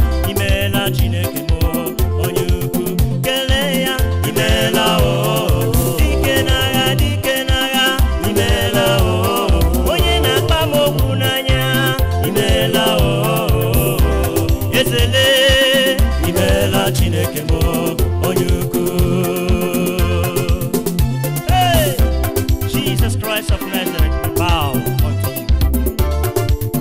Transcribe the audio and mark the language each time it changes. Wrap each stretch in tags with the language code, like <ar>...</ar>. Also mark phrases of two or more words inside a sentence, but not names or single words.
<ig>imela Chineke m, onye ukwu, kelee ya, imela o, dike n'agha, dike n'agha, imela o, onye na-akpa m okwu n'anya, imela o, ezele, imela Chineke m, onye ukwu. Hey!</ig> <en>Jesus Christ of Nazareth, we bow unto you.</en>